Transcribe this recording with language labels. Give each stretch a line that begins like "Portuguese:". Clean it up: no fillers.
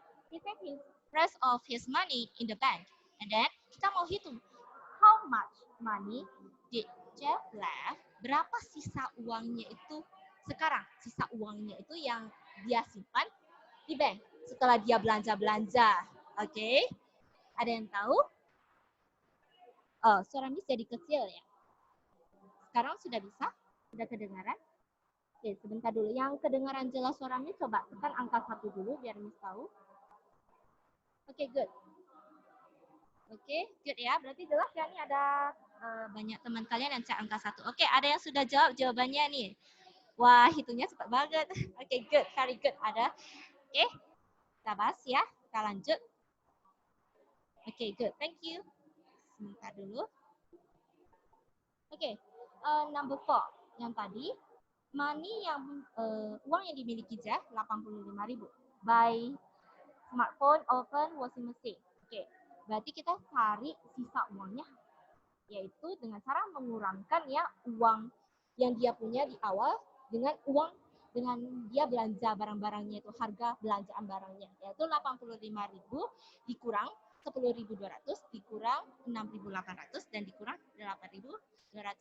English: He saved his rest of his money in the bank. And then
Indonesian: kita mau hitung
English: how much money did Jeff left?
Indonesian: Berapa sisa uangnya itu sekarang? Sisa uangnya itu yang dia simpan di bank setelah dia belanja-belanja. Oke. Ada yang tahu? Oh, suara Miss jadi kecil ya. Sekarang sudah bisa? Sudah kedengaran? Oke, sebentar dulu. Yang kedengaran jelas suara Miss, coba tekan angka 1 dulu biar Miss tahu. Oke, good. Oke, good ya. Berarti jelas ya, nih ada banyak teman kalian yang cek angka 1. Oke, ada yang sudah jawab jawabannya nih. Wah, hitungnya cepat banget. Oke, good.
English: Very good.
Indonesian: Ada. Oke, kita bahas ya. Kita lanjut. Oke, good.
English: Thank you.
Indonesian: Sebentar dulu. Oke,
English: number 4.
Indonesian: Yang tadi, money yang uang yang dimiliki Jeff 85.000.
English: By smartphone, oven, washing machine.
Indonesian: Oke, berarti kita cari sisa uangnya, yaitu dengan cara mengurangkan ya uang yang dia punya di awal dengan dia belanja barang-barangnya itu, harga belanjaan barangnya, yaitu 85.000 dikurang 10.200 dikurang 6.800 dan dikurang 8.250.